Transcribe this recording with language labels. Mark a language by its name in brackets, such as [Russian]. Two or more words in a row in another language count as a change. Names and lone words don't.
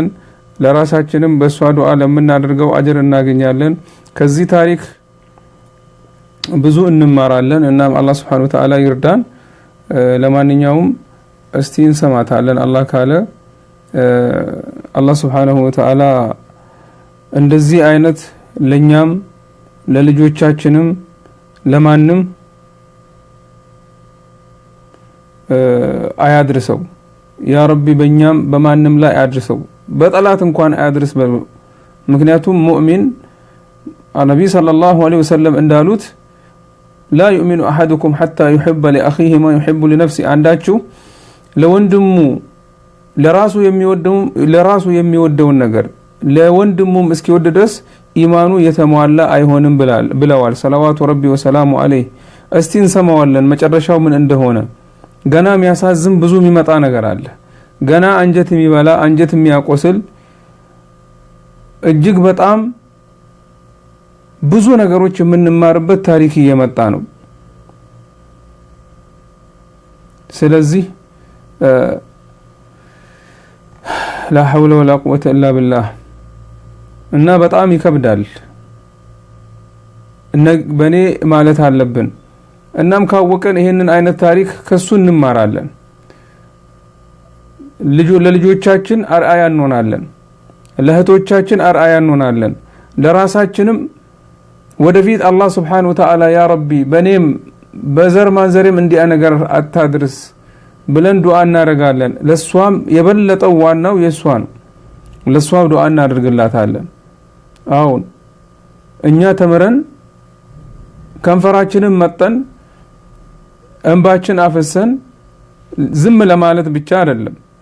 [Amharic] ለራሳችንም በሷ ዱዓ ለምናደርገው አጅር እናገኛለን ከዚህ ታሪክ ብዙ እንማራለን እና አላህ [Arabic] سبحانه و تعالى [Amharic] ይርዳን ለማንኛውም እስቲ እንሰማታለን አላህ ካለ አላህ [Arabic] سبحانه و تعالى [Amharic] እንደዚህ አይነት ለኛም ለልጆቻችንም ለማንም አያድርሰው [Arabic] يا ربي [Amharic] በእኛም በማንም ላይ አያድርሰው በጠላት እንኳን አያድርስ ምክንያቱም ሙእሚን ነብዩ [Arabic] صلى الله عليه وسلم [Amharic] እንዳሉት [Arabic] لا يؤمن احدكم حتى يحب لاخيه ما يحب لنفسه [Amharic] አንዳችሁ ለወንድሙ ለራሱ የሚወደውን ነገር ለወንድሙም እስኪወድ ድረስ ኢማኑ የተሟላ አይሆንም ብለዋል [Arabic] صلوات ربي وسلامه عليه [Amharic] እስቲ እንሰማዋለን መጨረሻው ምን እንደሆነ ገና የሚያሳዝን ብዙ የሚመጣ ነገር አለ ገና አንጀት የሚበላ አንጀት የሚያቆስል እጅግ በጣም ብዙ ነገሮች የምንማርበት ታሪክ እየመጣ ነው ስለዚህ [Arabic] لا حول ولا قوة إلا بالله [Amharic] እና በጣም ይከብዳል በኔ ማለት አለብን እናም ካወቀን ይሄንን አይነት ታሪክ ከሱ እንማራለን ለልጆቻችን አርአያ እንሆናለን ለህቶቻችን አርአያ እንሆናለን ለራሳችንም ወደፊት አላህ [Arabic] سبحانه و تعالى يا ربي [Amharic] በኔም በዘር ማንዘሬም እንዲያ ነገር አታድርስ ብለን ዱዓ እናደርጋለን ለሷም የበለጠው ዋናው የሷን ለሷም ዱዓ እናደርግላታለን አሁን እኛ ተመረን ከንፈራችንን መጠን እንባችን አፈሰን ዝም ለማለት ብቻ አይደለም